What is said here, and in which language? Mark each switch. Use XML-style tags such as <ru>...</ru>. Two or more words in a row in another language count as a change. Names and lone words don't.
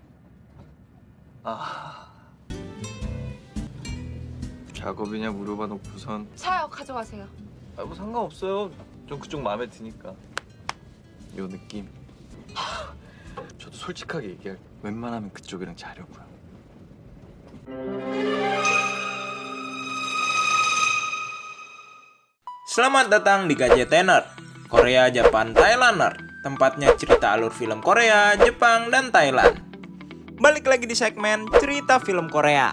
<ko>작업이냐 물어봐놓고선. 사요. 가져가세요. 뭐 상관없어요. 좀 그쪽 마음에 드니까. 요 느낌. 저도 솔직하게 얘기할. 웬만하면 그쪽이랑 자려고요.</ko> <id>Selamat datang di KJ-Tener, Korea Japan Thailander, tempatnya cerita alur film Korea, Jepang, dan Thailand. Balik lagi di segmen cerita film Korea.</id>